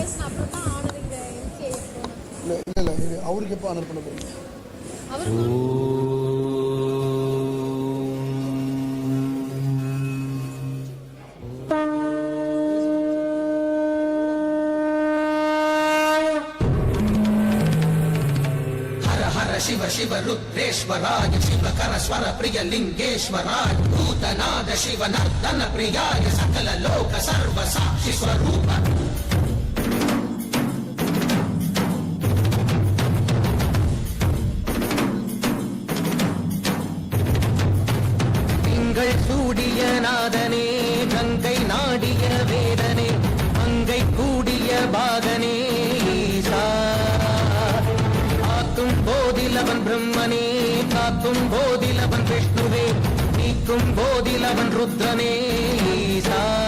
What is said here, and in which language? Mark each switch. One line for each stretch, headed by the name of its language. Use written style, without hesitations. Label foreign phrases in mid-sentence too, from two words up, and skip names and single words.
Tamil: இல்லை இல்லை இல்லை அவருக்கு எப்போ ஆனர் பண்ண போகிறீங்க?
Sanskrit: शिव शिव रुद्रेश्वराय शिवकर स्वर प्रिय लिंगेश्वराय भूतनाद शिव नर्तन प्रियाय सकल लोक सर्व साक्षि स्वरूप
Tamil: திங்கள் சூடிய நாதனே கங்கை நாடிய வேதனே மங்கை கூடிய பாகனே ஈசா காக்கும் போதிலவன் பிரம்மனே காக்கும் போதிலவன் விஷ்ணுவே நீக்கும் போதிலவன் ருத்ரனே ஈசா